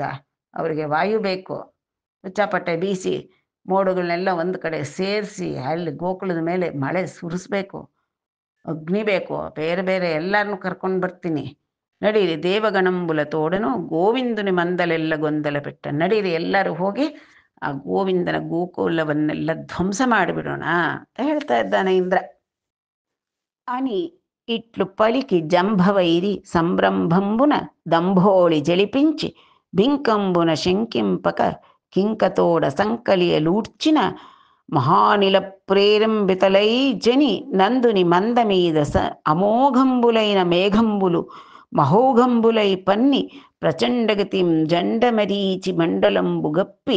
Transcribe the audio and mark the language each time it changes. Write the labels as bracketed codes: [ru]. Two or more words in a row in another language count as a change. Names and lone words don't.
[kn] ಅವರಿಗೆ ವಾಯು ಬೇಕು, ಹುಚ್ಚಾಪಟ್ಟೆ ಬೀಸಿ ಮೋಡುಗಳನ್ನೆಲ್ಲ ಒಂದು ಕಡೆ ಸೇರಿಸಿ ಅಲ್ಲಿ ಗೋಕುಲದ ಮೇಲೆ ಮಳೆ ಸುರಿಸ್ಬೇಕು, ಅಗ್ನಿ ಬೇಕು, ಬೇರೆ ಬೇರೆ ಎಲ್ಲರನ್ನೂ ಕರ್ಕೊಂಡು ಬರ್ತೀನಿ. [te] ನಡೀರಿ దేవగణంబుల తోడను గోవిందని మందలెల్ల గొందల బెట్ట. [kn] ನಡೀರಿ ಎಲ್ಲರೂ ಹೋಗಿ ಆ ಗೋವಿಂದನ ಗೋಕುಲವನ್ನೆಲ್ಲ ಧ್ವಂಸ ಮಾಡಿಬಿಡೋಣ ಅಂತ ಹೇಳ್ತಾ ಇದ್ದಾನೆ ಇಂದ್ರ. [te] అని ఇట్లు పలికి జంభవైరి సంరంభంబున దంభోళి జలిపించి బింకంబున శంకింపక కింకతోడ సంకలియలూడ్చిన మహానిల ప్రేరంబితలై జని నందుని మంద మీద అమోఘంబులైన మేఘంబులు మహోఘంబులై పన్ని ప్రచండగతిం జండమరీచి మండలంబు గప్పి